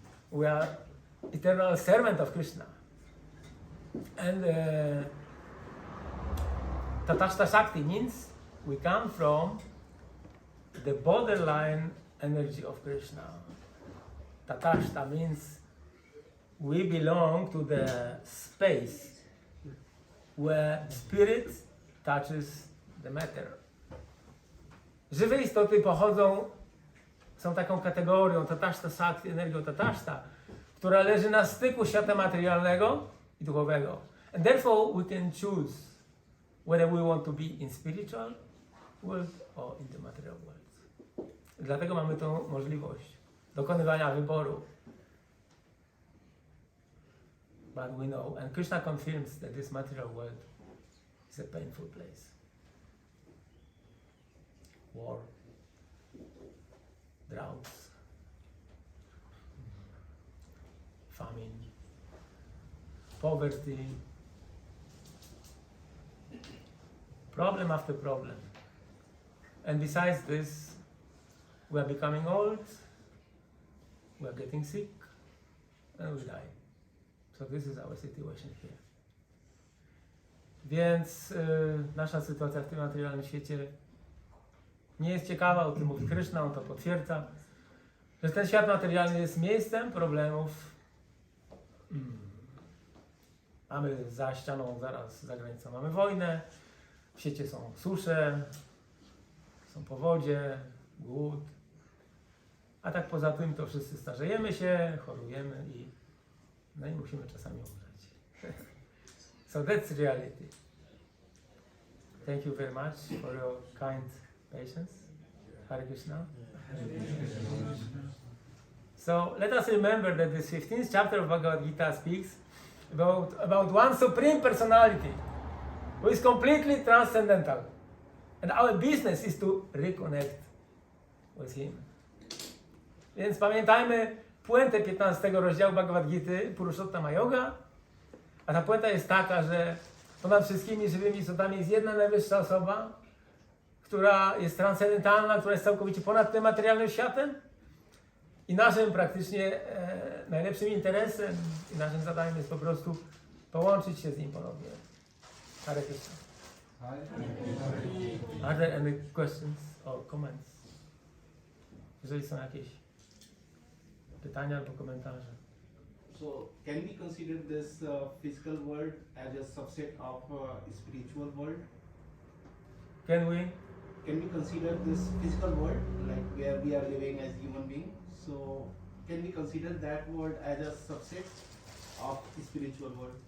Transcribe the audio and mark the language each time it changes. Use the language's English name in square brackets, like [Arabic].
[English] We are eternal servant of Krishna. And Tatashta Shakti means we come from the borderline energy of Krishna. Tatashta means we belong to the space where spirit touches the matter. [Polish] Żywe istoty są taką kategorią Tatashta Shakti, energią Tatashta, która leży na styku świata materialnego i duchowego. [English] And therefore we can choose whether we want to be in spiritual world or in the material world. [Polish] Dlatego mamy tą możliwość dokonywania wyboru. [English] But we know, and Krishna confirms that this material world is a painful place. War, droughts, famine, poverty, problem after problem. And besides this, we are becoming old, we are getting sick, and we die. So this is our situation here. [Polish] Więc nasza sytuacja w tym materialnym świecie nie jest ciekawa, o tym mówi Krishna, on to potwierdza, że ten świat materialny jest miejscem problemów. Mamy za ścianą, zaraz za granicą mamy wojnę, w świecie są susze, są powodzie, głód, a tak poza tym to wszyscy starzejemy się, chorujemy i musimy czasami umrzeć. [English] So that's reality. Thank you very much for your kind patience. Hare Krishna. So let us remember that this 15th chapter of Bhagavad-Gita speaks about one supreme personality who is completely transcendental. And our business is to reconnect with him. [Polish] Więc pamiętajmy puentę 15 rozdziału Bhagavad-Gity, Purushottama Yoga. A ta puenta jest taka, że ponad wszystkimi żywymi istotami jest jedna najwyższa osoba, która jest transcendentalna, która jest całkowicie ponad tym materialnym światem. I naszym praktycznie najlepszym interesem i naszym zadaniem jest po prostu połączyć się z nim ponownie. [Sanskrit] Hare Krishna. [English] Are there any questions or comments? [Polish] Jeżeli są jakieś pytania albo komentarze. [English] So can we consider this physical world as a subset of spiritual world? Can we? Can we consider this physical world, like where we are living as human beings? So can we consider that world as a subset of spiritual world?